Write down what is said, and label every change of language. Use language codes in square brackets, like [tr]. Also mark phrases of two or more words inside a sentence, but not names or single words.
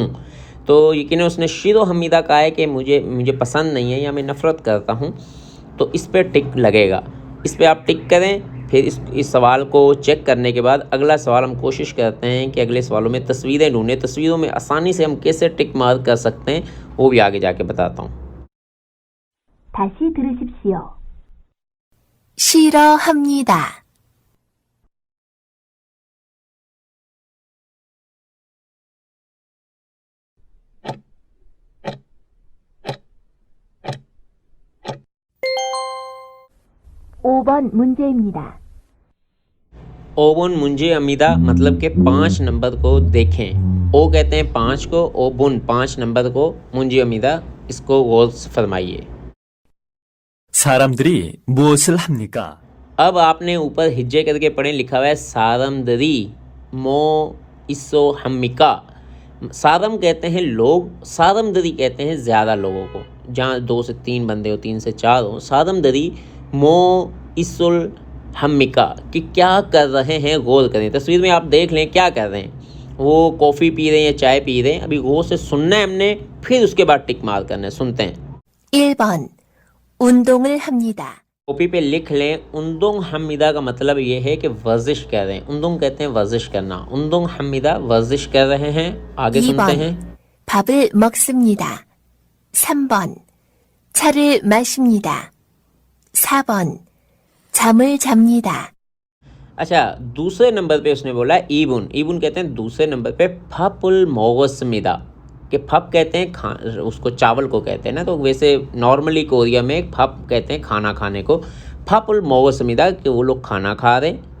[ur] تو یقین اس نے [ko] 싫어합니다 [ur] کہا ہے کہ مجھے پسند نہیں ہے یا میں نفرت کرتا ہوں، تو اس پر ٹک لگے گا. اس پر آپ ٹک کریں. پھر اس سوال کو چیک کرنے کے بعد اگلا سوال ہم کوشش کرتے ہیں کہ اگلے سوالوں میں تصویریں ڈھونڈیں. تصویروں میں آسانی سے ہم کیسے [en] tick mark [ur] کر سکتے ہیں وہ بھی آگے جا کے بتاتا ہوں. [ko] 다시 들으십시오. 싫어합니다. 오번 문제입니다. 오번 문제입니다 [ur] مطلب کہ 5 نمبر کو دیکھیں. ओ کہتے ہیں 5 کو، ओबुन 5 نمبر کو, [ko] 문제입니다 [ur] اس کو غور سے فرمائیے. [ko] 사람들이 무엇을 합니까? [ur] اب آپ نے اوپر ہجے کر کے پڑھے، لکھا ہوا ہے [ko] 사람들이 무엇을 합니까. [ur] सारम کہتے ہیں لوگ، सारमदरी کہتے ہیں زیادہ لوگوں کو، جہاں 2 سے 3 بندے ہو، 3 سے 4 ہو। [ko] 사람들이 무엇을 합니까 [ur] کہ کیا کر رہے ہیں، غور کریں. تصویر میں آپ دیکھ لیں کیا کر رہے ہیں، وہ کافی پی رہے ہیں یا چائے پی رہے ہیں. ابھی غور سے سننا ہے ہم نے، پھر اس کے بعد ٹک مار کرنا ہے. سنتے ہیں. [ko] 1번 운동을 합니다. [ur] کاپی پہ لکھ لیں. [ko] 운동합니다 [ur] کا مطلب یہ ہے کہ ورزش کر رہے ہیں۔ उंदुंग کہتے ہیں ورزش کرنا, [ko] 운동합니다 [ur] ورزش کر رہے ہیں. آگے سنتے ہیں. [ko] 2번 밥을 먹습니다. 3번 차를 마십니다. 4번 잠을 잡니다. [ur] اچھا، دوسرے نمبر پہ اس نے بولا ईबुन। ईबुन کہتے ہیں دوسرے نمبر پہ [ko] 밥을 먹습니다, [ur] کہ फप کہتے ہیں اس کو چاول کو کہتے ہیں نا، تو ویسے نارملی کوریا میں फप کہتے ہیں کھانا کھانے کو। [ko] 밥을 먹습니다 [ur] کہ وہ لوگ کھانا کھا رہے ہیں.